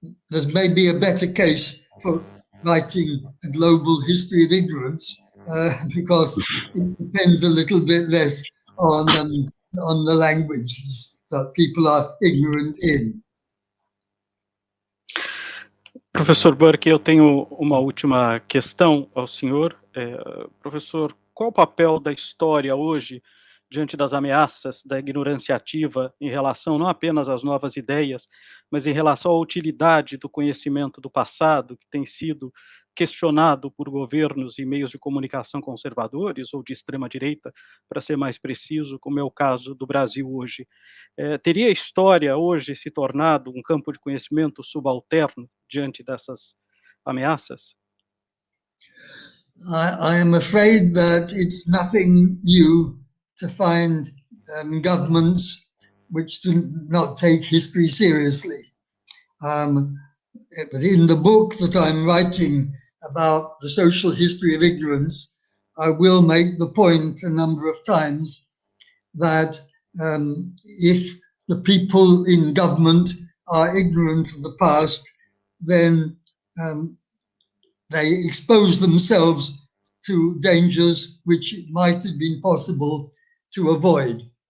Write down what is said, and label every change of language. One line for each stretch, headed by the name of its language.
English: There's maybe a better case for writing a global history of ignorance, because it depends a little bit less on the languages that people are ignorant in.
Portuguese: Professor Burke, eu tenho uma última questão ao senhor. Professor, qual o papel da história hoje diante das ameaças da ignorância ativa em relação não apenas às novas ideias, mas em relação à utilidade do conhecimento do passado, que tem sido questionado por governos e meios de comunicação conservadores ou de extrema-direita, para ser mais preciso, como é o caso do Brasil hoje? Teria a história hoje se tornado um campo de conhecimento subalterno diante dessas ameaças?
English: I am afraid that it's nothing new to find governments which do not take history seriously. But in the book that I'm writing about the social history of ignorance, I will make the point a number of times that if the people in government are ignorant of the past, then they expose themselves to dangers which it might have been possible to avoid.